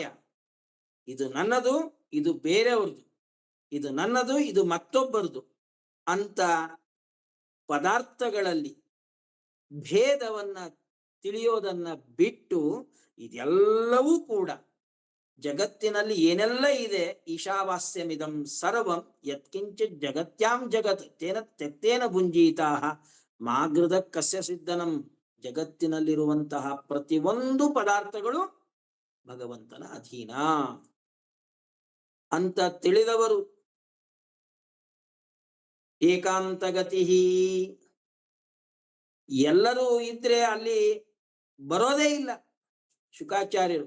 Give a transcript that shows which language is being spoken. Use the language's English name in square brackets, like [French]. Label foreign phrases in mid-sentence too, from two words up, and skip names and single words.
[Kannada] ಇದು ನನ್ನದು, ಇದು ಬೇರೆಯವ್ರದು, ಇದು ನನ್ನದು, ಇದು ಮತ್ತೊಬ್ಬರದು ಅಂತ ಪದಾರ್ಥಗಳಲ್ಲಿ ಭೇದವನ್ನ ತಿಳಿಯೋದನ್ನ ಬಿಟ್ಟು ಇದೆಲ್ಲವೂ ಕೂಡ ಜಗತ್ತಿನಲ್ಲಿ ಏನೆಲ್ಲ ಇದೆ, [Sanskrit] ಈಶಾವಾಸ್ಯಮಿದಂ ಸರ್ವಂ ಯತ್ಕಿಂಚಿತ್ ಜಗತ್ಯಾಂ ಜಗತ್ ತೇನ ತ್ಯಕ್ತೇನ ಭುಂಜೀತಾ ಮಾಗೃದ ಕಸ್ಯ ಸಿದ್ಧನಂ. [Kannada] ಜಗತ್ತಿನಲ್ಲಿರುವಂತಹ ಪ್ರತಿಯೊಂದು ಪದಾರ್ಥಗಳು ಭಗವಂತನ ಅಧೀನ ಅಂತ ತಿಳಿದವರು. ಏಕಾಂತಗತಿ, ಎಲ್ಲರೂ ಇದ್ರೆ ಅಲ್ಲಿ ಬರೋದೇ ಇಲ್ಲ ಶುಕಾಚಾರ್ಯರು.